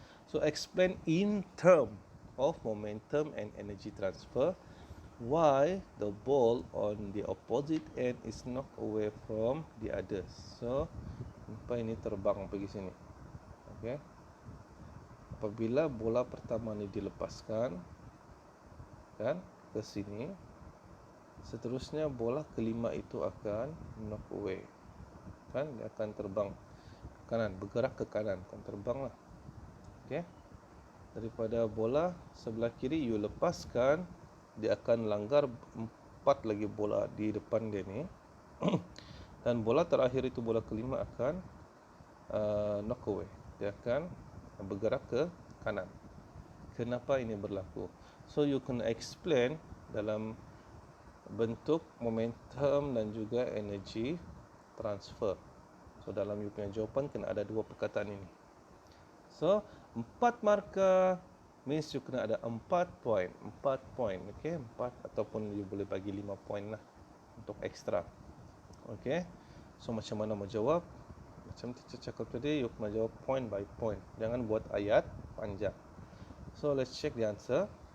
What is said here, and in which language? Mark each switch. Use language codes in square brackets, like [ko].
[en] So explain in term of momentum and energy transfer why the ball on the opposite end is knocked away from the others. [ms] So sampai ini terbang pergi sini. Okay. Apabila bola pertama ni dilepaskan, kan, ke sini, seterusnya bola kelima itu akan [en] knock away, [ms] kan, dia akan terbang ke kanan, bergerak ke kanan, akan terbang lah. Okay. Daripada bola sebelah kiri you lepaskan, dia akan langgar 4 lagi bola di depan dia ni Dan bola terakhir itu, bola kelima, akan [en] knock away. [ms] Dia akan bergerak ke kanan. Kenapa ini berlaku? [en] So you can explain [ms] dalam bentuk momentum dan juga [en] energy transfer. [ms] So dalam you punya jawapan kena ada dua perkataan ini. So 4 markah means you kena ada 4 point. [en] 4 point, okay? [ms] 4 ataupun you boleh bagi 5 point lah untuk extra. Okay? So macam mana mau jawab? Macam teacher cakap tadi, you kena jawab [en] point by point. [ms] Jangan buat ayat panjang. [en] So let's check the answer.